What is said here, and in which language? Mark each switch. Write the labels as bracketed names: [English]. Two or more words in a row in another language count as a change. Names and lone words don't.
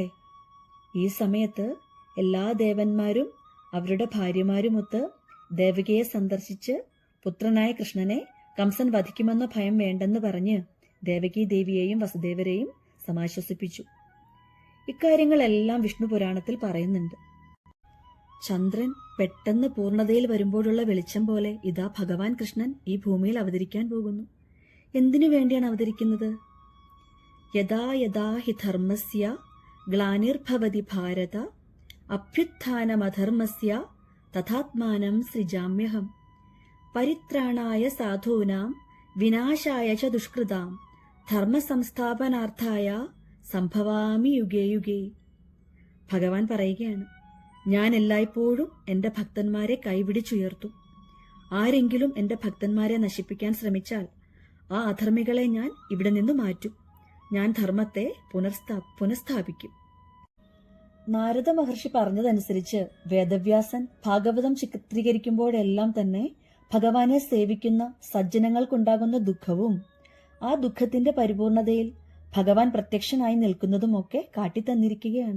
[Malayalam] ഈ സമയത്ത് എല്ലാ ദേവന്മാരും അവരുടെ ഭാര്യമാരുമൊത്ത് ദേവകിയെ സന്ദർശിച്ച് പുത്രനായ കൃഷ്ണനെ കംസൻ വധിക്കുമെന്ന ഭയം വേണ്ടെന്ന് പറഞ്ഞ് ദേവകി ദേവിയെയും വസുദേവരെയും സമാശ്വസിപ്പിച്ചു. ഇക്കാര്യങ്ങളെല്ലാം വിഷ്ണു പുരാണത്തിൽ പറയുന്നുണ്ട്. ചന്ദ്രൻ പെട്ടെന്ന് പൂർണ്ണതയിൽ വരുമ്പോഴുള്ള വെളിച്ചം പോലെ ഇതാ ഭഗവാൻ കൃഷ്ണൻ ഈ ഭൂമിയിൽ അവതരിക്കാൻ പോകുന്നു. എന്തിനു വേണ്ടിയാണ് അവതരിക്കുന്നത്? [Sanskrit] യഥാ യഥാ ഹി ധർമ്മസ്യ ഗ്ലാനിർഭവതി ഭാരത അഭ്യുത്ഥാനമധർമ്മസ്യ തഥാത്മാനം സൃജാമ്യഹം പരിത്രാണായ സാധൂനാം വിനാശായ ച ദുഷ്കൃതാം ധർമ്മസംസ്ഥാപനാർത്ഥായ സംഭവാമി യുഗേ യുഗേ. [Malayalam] ഭഗവാൻ പറയുകയാണ്, ഞാൻ എല്ലായ്പ്പോഴും എന്റെ ഭക്തന്മാരെ കൈപിടിച്ചുയർത്തും. ആരെങ്കിലും എന്റെ ഭക്തന്മാരെ നശിപ്പിക്കാൻ ശ്രമിച്ചാൽ ആ അധർമ്മികളെ ഞാൻ ഇവിടെ നിന്ന് മാറ്റും. ഞാൻ ധർമ്മത്തെ പുനഃസ്ഥാപിക്കും. നാരദ മഹർഷി പറഞ്ഞതനുസരിച്ച് വേദവ്യാസൻ ഭാഗവതം ചിത്രീകരിക്കുമ്പോഴെല്ലാം തന്നെ ഭഗവാനെ സേവിക്കുന്ന സജ്ജനങ്ങൾക്കുണ്ടാകുന്ന ദുഃഖവും ആ ദുഃഖത്തിന്റെ പരിപൂർണതയിൽ ഭഗവാൻ പ്രത്യക്ഷനായി നിൽക്കുന്നതുമൊക്കെ കാട്ടിത്തന്നിരിക്കുകയാണ്.